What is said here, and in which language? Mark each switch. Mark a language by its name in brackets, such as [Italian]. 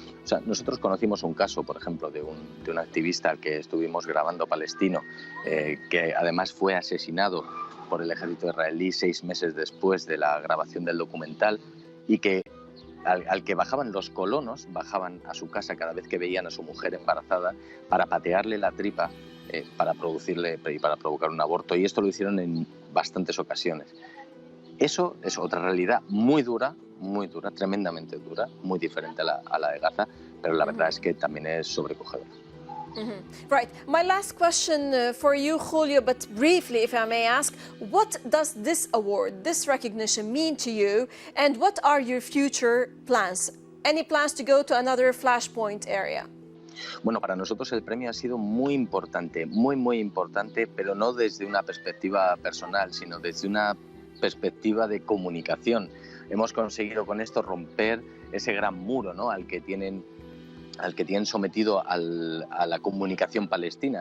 [Spanish] O sea, nosotros conocimos un caso, por ejemplo, de un activista que estuvimos grabando palestino, que además fue asesinado por el ejército israelí 6 meses después de la grabación del documental, y que al que bajaban los colonos, bajaban a su casa cada vez que veían a su mujer embarazada para patearle la tripa, para provocar un aborto, y esto lo hicieron en bastantes ocasiones. Eso es otra realidad muy dura, tremendamente dura, muy diferente a la de Gaza, pero la verdad es que también es sobrecogedora. [English] Right. My last question for you, Julio, but briefly, if I may ask, what does this award, this recognition mean to you, and what are your future plans? Any plans to go to another Flashpoint area? [Spanish] Bueno, para nosotros el premio ha sido muy importante, muy importante, pero no desde una perspectiva personal, sino desde una perspectiva de comunicación. Hemos conseguido con esto romper ese gran muro, ¿no?, al que tienen sometido a la comunicación palestina.